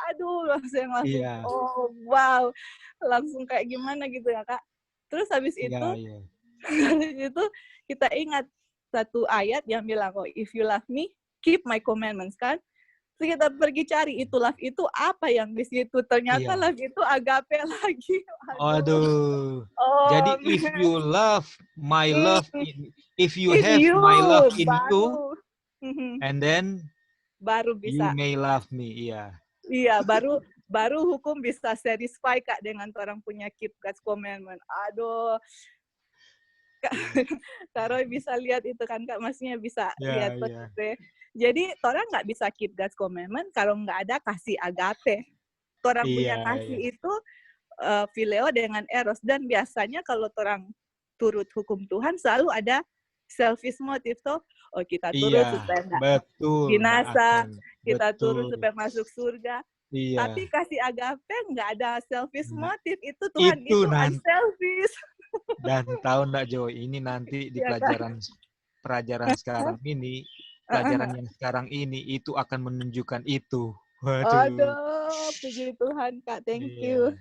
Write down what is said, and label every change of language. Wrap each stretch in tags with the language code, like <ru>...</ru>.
<id>Aduh, langsung oh wow, langsung kayak gimana gitu ya Kak. Terus habis itu kita ingat satu ayat yang bilang,</id> <en>oh if you love me, keep my commandments</en> <id>kan. Terus kita pergi cari itu love itu apa yang di situ. Ternyata love itu agape lagi. Aduh. Jadi</id> <en>if you love my love, if you have my love in you, and then</en> <id>baru bisa.</id> <en>You may love me,</en> <id>Iya, baru hukum bisa satisfy Kak dengan orang punya</id> <en>keep God's commandment.</en> <id>Aduh. Kak Roy bisa lihat itu kan Kak, maksudnya bisa lihat deh. Jadi orang nggak bisa</id> <en>keep God's commandment</en> <id>kalau nggak ada kasih agape. Orang punya kasih itu phileo dengan eros, dan biasanya kalau orang turut hukum Tuhan selalu ada</id> <en>selfish motive</en> <id>toh. Oh kita turut supaya nggak binasa, kita turut supaya masuk surga. Tapi kasih agape nggak ada</id> <en>selfish motive,</en> <id>itu Tuhan itu unselfish. Dan tahu nggak Joy, ini nanti di pelajaran sekarang ini, pelajaran yang sekarang ini itu akan menunjukkan itu. Aduh, puji Tuhan Kak,</id> <en>thank you.</en>